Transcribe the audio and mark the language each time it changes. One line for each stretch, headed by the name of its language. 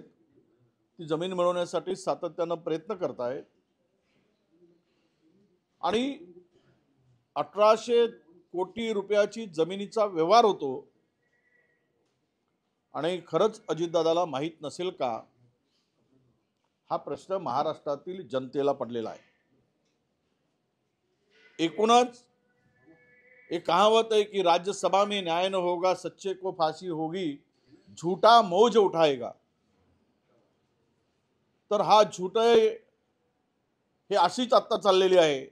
Marathi: ती जमीन मिळवण्यासाठी सातत्यानं प्रयत्न करतायत आणि 1800 कोटी रुपयाची जमिनीचा व्यवहार होतो आणि खरंच अजितदादाला माहित नसेल का? हा प्रश्न महाराष्ट्रातील जनतेला पडलेला आहे. एकूणच
Hindi: एक कहावत है कि राज्यसभा में न्याय न होगा, सच्चे को फांसी होगी, झूठा मौज उठाएगा.
Marathi: तर हा झूठ हे अशीच आता चाललेली आहे.